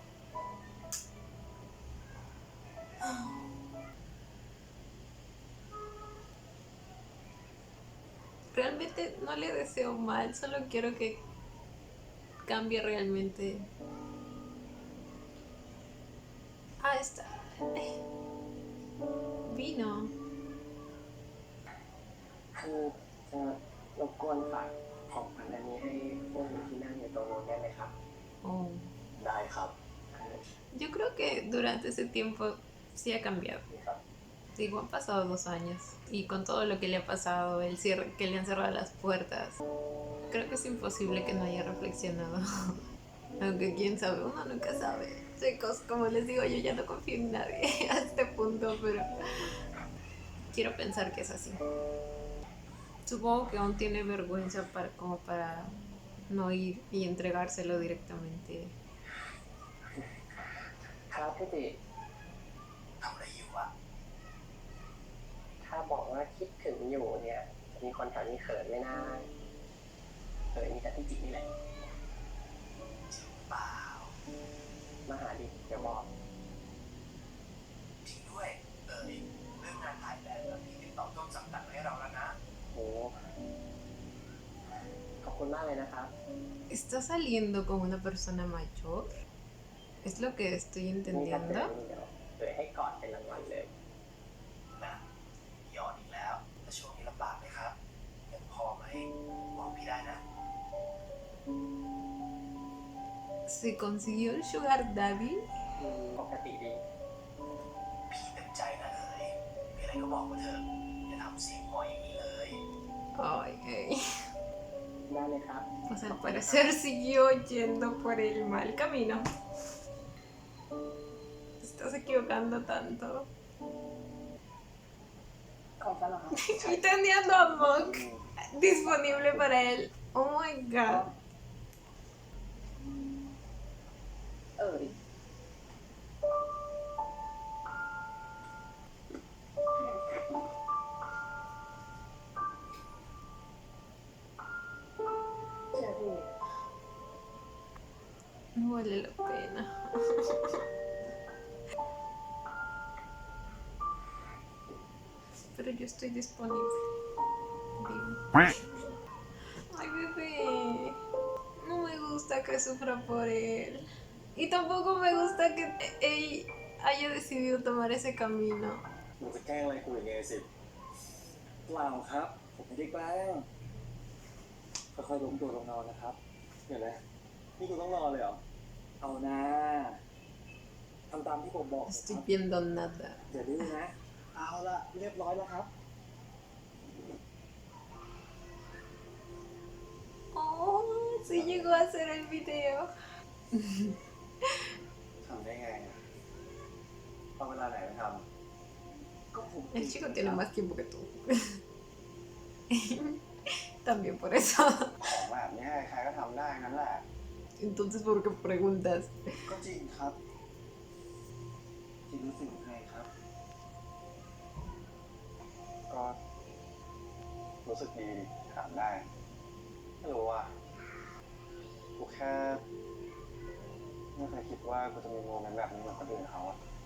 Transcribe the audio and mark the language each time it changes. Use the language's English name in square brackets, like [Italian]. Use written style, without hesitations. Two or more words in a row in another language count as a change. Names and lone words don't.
[Spanish] Realmente no le deseo mal, solo quiero que cambie realmente. Ah, está. Vino. [Thai] คือจะรบกวนฝากของขวัญอันนี้ให้พวกที่นั่งอยู่ตรงนู้นได้ไหมครับ Oh. ได้ครับ [Spanish] Yo creo que durante ese tiempo sí ha cambiado. [Thai] ครับ [Spanish] Digo, han pasado 2 años. Y con todo lo que le ha pasado, el cierre, que le han cerrado las puertas, creo que es imposible que no haya reflexionado. Aunque quién sabe, uno nunca sabe. Chicos, como les digo, yo ya no confío en nadie a este punto, pero quiero pensar que es así. Supongo que aún tiene vergüenza como para no ir y entregárselo directamente. [Thai] ครับพี่ติ ทำอะไรอยู่อะ ถ้าบอกว่าคิดถึงอยู่เนี่ยจะมีคนแถวนี้เขินไม่น่าเขินมีแต่พี่จินี่แหละ จริงเปล่า มาหาดิเดี๋ยวบอก จริงด้วยเรื่องงานถ่ายแบบแบบนี้ติดต่อต้นสังกัดมาให้เราแล้วนะ โอ้ขอบคุณมากเลยนะครับ [Spanish] ¿Está saliendo con una persona mayor? ¿Es lo que estoy [Thai] นี่ถ้าเจอ [Spanish] entendiendo? [Thai] นี่เดี๋ยวเลยให้กอดเป็นรางวัลเลย นะหยอดอีกแล้วแล้วช่วงนี้ลำบากไหมครับยังพอไหมบอกพี่ได้นะ [Spanish] ¿Se consiguió el [English] sugar daddy? [Thai] ปกติดี พี่เต็มใจนะมีอะไรก็บอกมาเถอะอย่าทำเสียงหอยอย่างนี้เลย [Spanish] Ay, ay. [Thai] ได้เลยครับ [Spanish] Pues al parecer siguió yendo por el mal camino. Te estás equivocando tanto. [Thai] ของฉันเหรอครับ [Spanish] Y teniendo a Monk disponible para él. [English] Oh my god. [Thai] ดิ เชื่อพี่ [Spanish] No vale la pena. Pero yo estoy disponible. Dime. Ay, bebé. No me gusta que sufra por él. Y tampoco me gusta que él haya decidido tomar ese camino. [Thai] หนูจะแกล้งอะไรกูอย่างเงี้ยสิเปล่าครับ ผมไม่ได้แกล้งค่อยๆล้มตัวลงนอนนะครับเดี๋ยวนะนี่กูต้องนอนเลยเหรอ เอานะทำตามที่ผมบอก [Spanish] No [Thai] นะค [Spanish] estoy [Thai] รับ [Spanish] viendo nada. [Thai] อย่าดื้อนะ เอาละเรียบร้อยแล้วครับ [Spanish] Oh, sí llegó a hacer el video. [Thai] ทำได้ไงอะเอาเวลาไหนไปทำก็ผม [Spanish] El chico tiene más tiempo que tú. También por eso. [Thai] ของแบบนี้ใครก็ทำได้งั้นแหละ [Spanish] Entonces, ¿por qué preguntas? [Thai] ก็จริงครับจริงรู้สึกยังไงครับ ก็รู้สึกดีถามได้ ไม่รู้ว่ากูแค่ไม่เคยคิดว่ากูจะมีโมเมนต์แบบนี้เหมือนคนอื่นเขาอะ